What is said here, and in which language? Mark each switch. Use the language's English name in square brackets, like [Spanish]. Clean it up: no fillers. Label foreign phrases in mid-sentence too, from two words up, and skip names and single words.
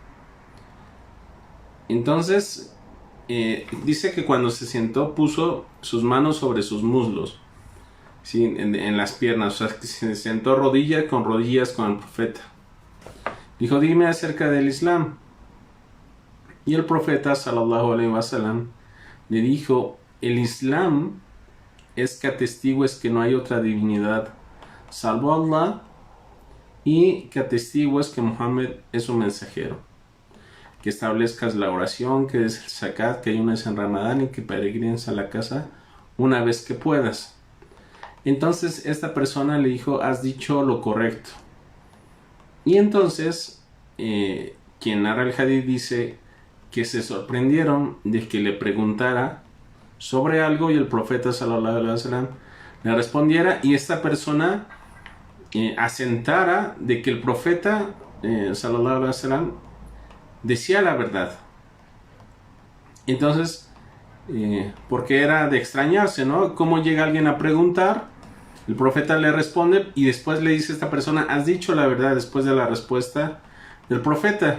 [Spanish] Entonces dice que cuando se sentó puso sus manos sobre sus muslos, ¿sí? en las piernas, o sea, que se sentó rodilla con rodillas con el profeta. Dijo: dime acerca del Islam. Y el profeta [Arabic] صلى الله عليه وسلم [Spanish] le dijo: el Islam es que atestigues que no hay otra divinidad salvo Allah, y que atestigues que Muhammad es un mensajero, que establezcas la oración, que des el zakat, que ayunes en Ramadán y que peregrines a la casa una vez que puedas. Entonces esta persona le dijo: has dicho lo correcto. Y entonces quien narra el hadith dice que se sorprendieron de que le preguntara sobre algo y el profeta [Arabic] صلى الله عليه وسلم [Spanish] le respondiera, y esta persona asentara de que el profeta [Arabic] صلى الله عليه وسلم [Spanish] decía la verdad. Entonces porque era de extrañarse, ¿no? ¿Cómo llega alguien a preguntar? El profeta le responde y después le dice a esta persona: has dicho la verdad, después de la respuesta del profeta.